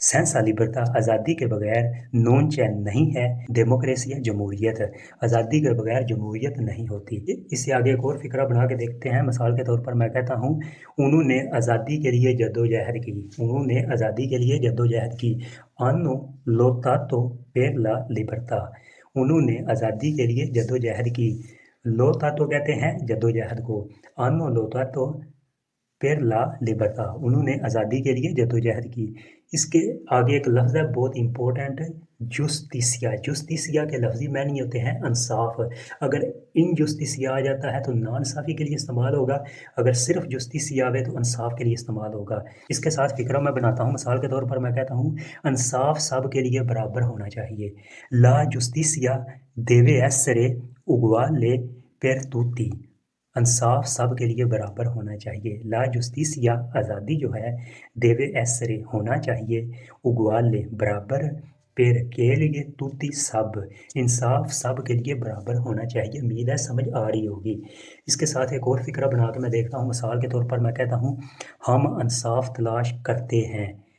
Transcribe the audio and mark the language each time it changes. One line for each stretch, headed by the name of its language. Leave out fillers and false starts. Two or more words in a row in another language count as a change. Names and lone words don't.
Italian: senza libertà
Urdu: آزادی کے بغیر
Italian: non c'è
Urdu: نہیں ہے، ڈیموکریسیا جمہوریت. آزادی کے بغیر جمہوریت نہیں ہوتی۔ اس سے آگے ایک اور فقرہ بنا کے دیکھتے ہیں. مثال کے طور پر میں کہتا ہوں انہوں نے آزادی کے لیے جدوجہد کی. انہوں نے آزادی کے لیے جدوجہد کی.
Italian: hanno lottato per la libertà।
Urdu: انہوں نے آزادی کے لیے جدوجہد کی۔ لوتاتو کہتے ہیں جدوجہد کو.
Italian: hanno lottato per la libertà,
Urdu: انہوں نے آزادی کے لیے جدوجہد کی. اس کے آگے ایک لفظ ہے بہت امپورٹنٹ، جسٹیسیا. جسٹیسیا کے لفظی معنی ہوتے ہیں انصاف. अगर
Italian: ingiustizia
Urdu: آ جاتا ہے تو ناانصافی کے لیے استعمال ہوگا. اگر صرف جسٹیسیا آوے تو انصاف کے لیے استعمال ہوگا. اس کے ساتھ فقرہ میں بناتا ہوں۔ مثال کے طور پر میں کہتا ہوں انصاف سب کے لیے برابر ہونا چاہیے.
Italian: La giustizia deve essere uguale per tutti।
Urdu: انصاف سب کے لیے برابر ہونا چاہیے.
Italian: la giustizia
Urdu: آزادی جو ہے
Italian: deve essere
Urdu: ہونا چاہیے، اوگوالے برابر، پیر کے لیے، توتی سب، انصاف سب کے لیے برابر ہونا چاہیے. امید ہے سمجھ آ رہی ہوگی. اس کے ساتھ ایک اور فقرہ بنا کے میں دیکھتا ہوں۔ مثال کے طور پر میں کہتا ہوں ہم انصاف تلاش کرتے ہیں.